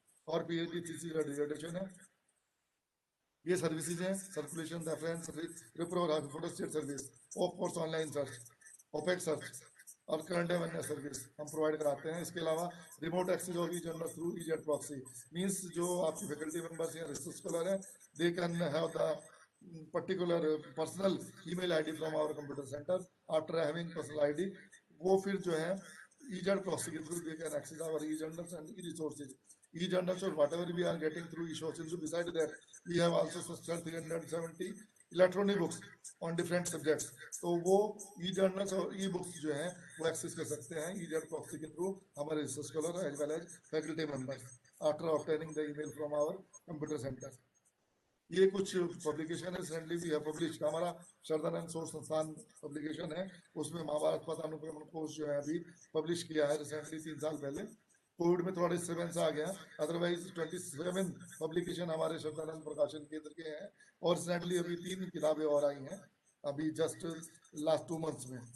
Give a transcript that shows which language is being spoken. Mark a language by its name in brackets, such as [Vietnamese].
[Hindi] और PhD thesis का dissertation है। ये सर्विसेज हैं, circulation, reference, रिप्रो, photostat service, of course online search, OPEC search, और करंट अवेयरनेस सर्विस हम प्रोवाइड कराते हैं। इसके अलावा रिमोट एक्सेस होगी जर्नल थ्रू इजेट प्रॉक्सी, मींस जो आपकी फैकल्टी मेंबर्स या रिसर्च स्कॉलर हैं, [English] They can have the particular personal email ID from our computer center after having personal ID। [Hindi] वो फिर जो है [English] e-journal proxy के through they can access our e-journals and e-resources। E-journals or whatever we are getting through e-sources, besides that we have also subscribed 370 electronic books on different subjects। [Hindi] तो वो e-journals और e-books जो है वो access कर सकते हैं e-journal proxy के through हमारे [English] research scholar as well as faculty members after obtaining the email from our computer center। [Hindi] ये कुछ पब्लिकेशन है रिसेंटली भी है पब्लिश, हमारा शरदानंद सोर्स संस्थान पब्लिकेशन है, उसमें महाभारत पदानुक्रमण कोर्स जो है अभी पब्लिश किया है रिसेंटली 3 साल पहले। कोविड में थोड़ा डिस्टर्बेंस आ गया, अदरवाइज 27 पब्लिकेशन हमारे शरदानंद प्रकाशन केंद्र के हैं, और रिसेंटली अभी 3 किताबें और आई हैं अभी जस्ट लास्ट 2 months में।